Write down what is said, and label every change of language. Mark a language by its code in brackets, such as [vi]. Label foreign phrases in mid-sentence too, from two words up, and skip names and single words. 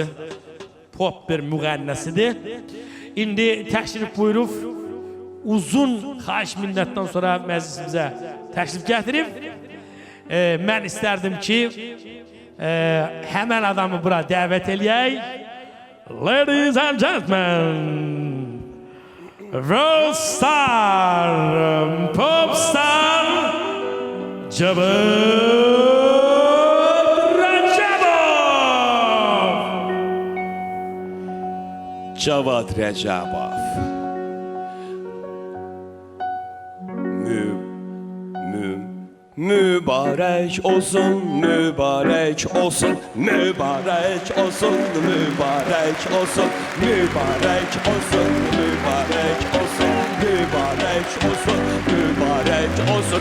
[az] Pop bir müğənnəsidir. İndi təşrif buyurub, uzun xahiş minnətdən sonra məclisimizə təşrif gətirib. Mən istərdim ki, həmən adamı bura dəvət eləyək. [en] Ladies and gentlemen, world star, pop star, [az] Cavad Rəcəbov. Cavad Rəcəbov. Mübarək olsun, mübarək olsun, mübarək olsun, mübarək olsun, mübarək olsun, mübarək olsun, mübarək olsun, mübarək olsun.